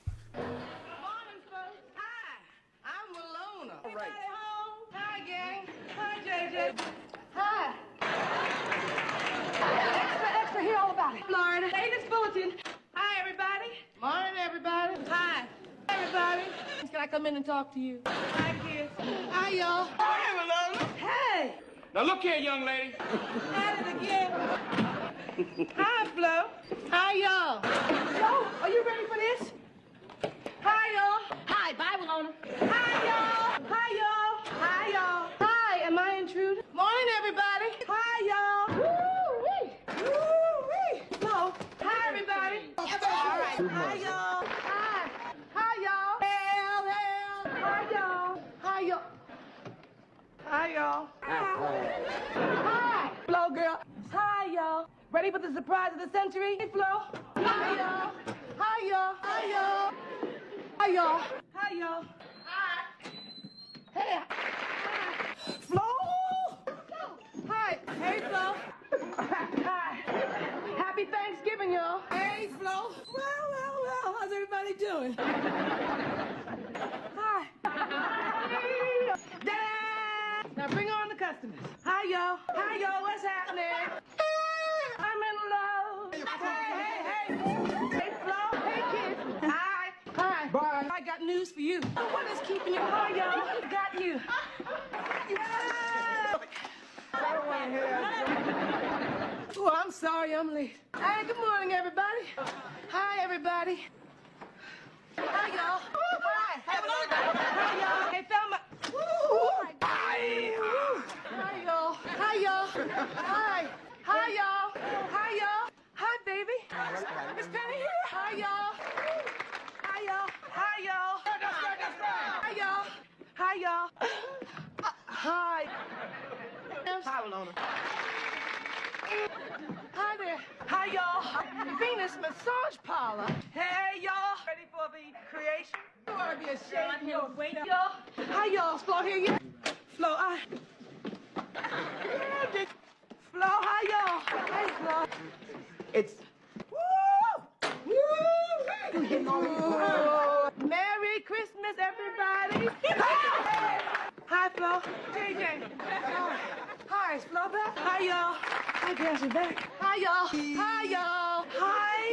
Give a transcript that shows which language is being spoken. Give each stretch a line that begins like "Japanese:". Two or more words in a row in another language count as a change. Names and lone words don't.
English: Florida. Latest bulletin. Hi, everybody. Morning, everybody. Hi, everybody. Can I come in and talk to you? Hi, kids. Hi, y'all. Hi, Walona. Hey. Now look here, young lady. At it again. Hi, Flo. Hi, y'all. Flo, are you ready for this? Hi, y'all. Hi, bye, Walona. Hi, y'all. Hi, y'all. Hi, y'all. Hi, am I intruding? Morning, everybody. Hi, y'all. Woo-wee. Woo-wee. Flo, hi, everybody. All right. Hi, y'all. Hi. Hi, y'all. Hell, hell. Hi, y'all. Hi, y'all. Hi, y'all. Hi. Flo, girl. Hi, y'all. Ready for the surprise of the century? Hey, Flo. Hi, y'all. Hi, y'all. Hi, y'all. Hi, y'all. Hi, y'all. Hi. Hey. Hi. Flo. Hi. Hey, Flo. Hi. Happy Thanksgiving, y'all. Hey, Flo. Well. How's everybody doing? Hi. Dad. Now bring on the customers. Hi, y'all. Hi, y'all. What's happening? I'm in love. Hey. Hey, Flo. Hey, kids. Hi. Hi. Bye. I got news for you. What is keeping you? Hi, y'all. Got you. I don't want to hear that. Oh, I'm sorry I'm late. Hi, good morning, everybody. Hi, everybody. Hi, y'all. Hi. Hi, y'all. Hey, Thelma. Hi, y'all. Hi, y'all. Hi. Hi, y'all. Hi, y'all. Hi, baby. Miss Penny here. Hi, y'all. Hi, y'all. Hi, y'all. Hi, y'all. Hi, y'all. Hi. Hi, Walona. Hi there. Hi, y'all. Venus Massage Parlor. Hey, y'all. Ready for the creation? You ought to be ashamed of your weight, y'all. Hi, y'all. Flo here yet? Flo, Flo, hi, y'all. Hey, Flo. It's... Woo! Woo! Merry Christmas, everybody. Hi, Flo. JJ. Hi, is Flo back? Hi, y'all. Hi, Dancer back. Hi, y'all. Hi, y'all. Hi.